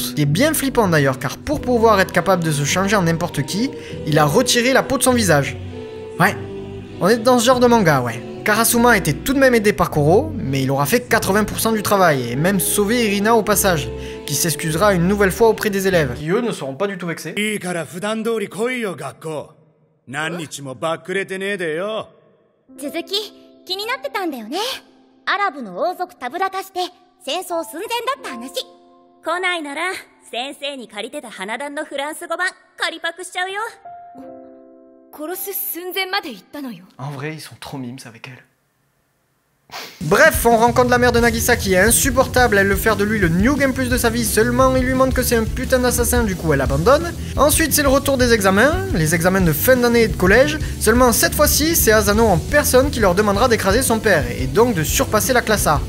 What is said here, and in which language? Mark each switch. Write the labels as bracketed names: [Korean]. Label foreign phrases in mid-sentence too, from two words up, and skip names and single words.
[French] Il est bien flippant d'ailleurs, car pour pouvoir être capable de se changer en n'importe qui, il a retiré la peau de son visage. Ouais, on est dans ce genre de manga, ouais. Karasuma était tout de même aidé par Koro, mais il aura fait 80% du travail, et même sauvé Irina au passage, qui s'excusera une nouvelle fois auprès des élèves. Qui eux ne seront pas du tout vexés. [Japanese] いいから普段通り来いよ学校。何日もばっくれてねえでよ。続き気になってたんだよね。アラブの王族たぶらかして戦争寸前だった話。来ないなら先生に借りてた花壇のフランス語版借りパクしちゃうよ。殺す寸前まで行ったのよ。 [French] En vrai, ils sont trop mimes avec elle. Bref, on rencontre la mère de Nagisa qui est insupportable, elle veut faire de lui le New Game Plus de sa vie, seulement il lui montre que c'est un putain d'assassin, du coup elle abandonne. Ensuite c'est le retour des examens, les examens de fin d'année et de collège, seulement cette fois-ci c'est Asano en personne qui leur demandera d'écraser son père, et donc de surpasser la classe A.